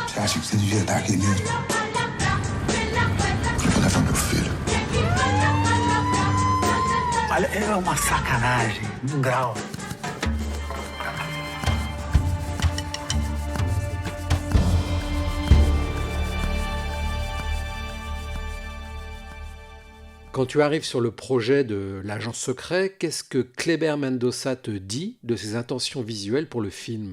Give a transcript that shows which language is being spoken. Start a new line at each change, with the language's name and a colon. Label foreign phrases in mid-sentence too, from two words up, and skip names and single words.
Portuguese: acho que você devia estar aqui mesmo. Pra levar meu filho. Olha, é uma sacanagem, um grau.
French: Quand tu arrives sur le projet de l'agent secret, qu'est-ce que Kleber Mendoza te dit de ses intentions visuelles pour le film?